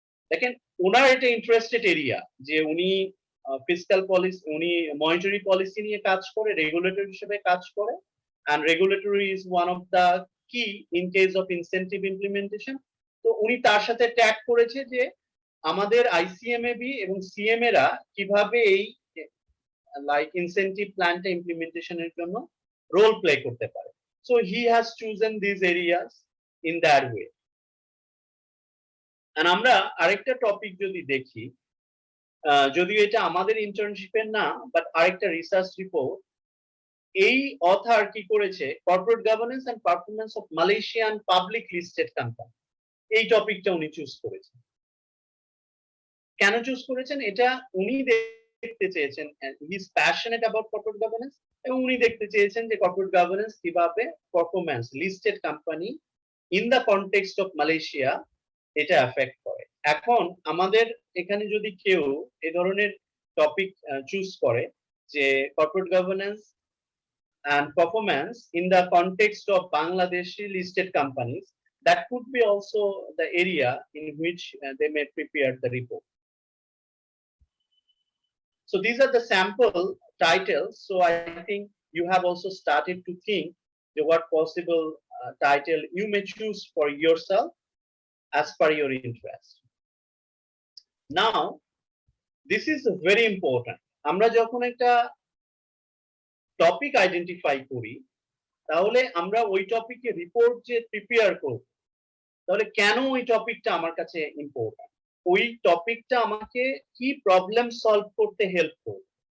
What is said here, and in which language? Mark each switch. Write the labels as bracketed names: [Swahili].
[Bangla] দেখেন ওনার এটা interested area, যে উনি ফিসক্যাল পলিসি, উনি মনিটারি পলিসি নিয়ে কাজ করে, রেগুলেটর হিসেবে কাজ করে, [English] and regulatory is one of the key in case of incentive implementation. [Bangla] তো উনি তার সাথে ট্যাগ করেছে যে আমাদের আইসিএমএবি এবং সিএমএ রা কিভাবে এই ইনসেন্টিভ প্ল্যানটা ইমপ্লিমেন্টেশনের জন্য রোল প্লে করতে পারে। [English] So he has chosen these areas in that way. [Bangla] And আমরা আরেকটা টপিক যদি দেখি, যদিও এটা আমাদের ইন্টার্নশিপের না, বাট আরেকটা রিসার্চ রিপোর্ট, এই অথর কি করেছে, corporate governance and performance of Malaysian public listed company, এই টপিকটা উনি চুজ করেছেন। কেন চুজ করেছেন? এটা উনি দেখতে চেয়েছেন, [English] he is passionate about corporate governance, [Bangla] এবং উনি দেখতে চেয়েছেন যে কর্পোরেট গভর্নেন্স কিভাবে performance listed company [English] in the context of Malaysia [Bangla] এটা এফেক্ট করে। এখন আমাদের এখানে যদি কেউ এই ধরনের টপিক চুজ করে যে corporate governance [English] and performance in the context of Bangladeshi listed companies, that could be also the area in which they may prepare the report. So these are the sample titles. So I think you have also started to think what possible title you may choose for yourself as per your interest. Now, this is very important. [Bangla] আমরা যখন একটা topic identify করি, তাহলে আমরা ওই টপিকে report যে prepare করব, তাহলে কেন ওই টপিকটা আমার কাছে ইম্পর্টেন্ট, ওই টপিকটা আমাকে কি প্রবলেম সলভ করতে হেল্প করবে।